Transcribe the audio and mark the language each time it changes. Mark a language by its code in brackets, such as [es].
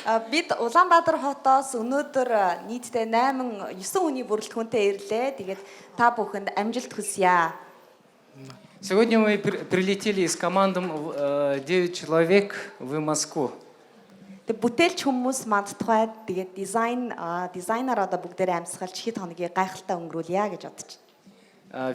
[mn] Бид Улаанбаатар хотоос өнөөдөр нийтдээ 9 хүний бүрэлдэхүүнтэй ирлээ. Тэгээд та бүхэнд амжилт хүсье. [ru] Сегодня мы прилетели с командой 9 человек в Москву. [mn] Тэгээд бүтээлч хүмүүс мандтугай тэгээд дизайнер одоо бүгдээрээ амьсгалж хэд хоногийн гайхалтай өнгөрүүлье гэж бодож байна.